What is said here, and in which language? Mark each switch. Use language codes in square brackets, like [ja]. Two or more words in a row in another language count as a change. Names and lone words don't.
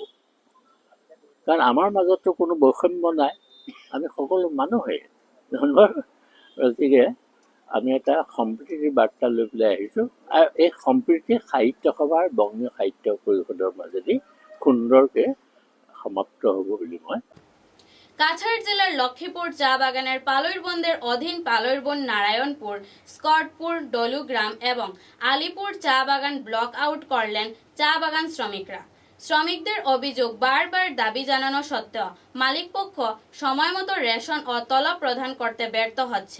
[as] কাৰণ আমাৰ মাজতো কোনো বৈষম্য নাই, আমি সকলো মানুহেই। গতিকে আমি এটা সম্প্ৰীতিৰ বাৰ্তা লৈ পেলাই আহিছোঁ, আৰু এই সম্প্ৰীতি সাহিত্য সভাৰ বংগীয় সাহিত্য পৰিষদৰ মাজেদি সুন্দৰকৈ সমাপ্ত হ'ব বুলি মই। [bn] কাছাড় জেলার লক্ষ্মীপুর চা বাগানের পালৈরবন্দের অধীন পালৈরবন, নারায়ণপুর, স্কটপুর, ডলুগ্রাম এবং আলিপুর চা বাগান ব্লক আউট করলেন চা বাগান শ্রমিকরা। শ্রমিকদের অভিযোগ, বারবার দাবি জানানো সত্ত্বেও মালিকপক্ষ সময়মতো রেশন ও তলব প্রদান করতে ব্যর্থ হচ্ছে।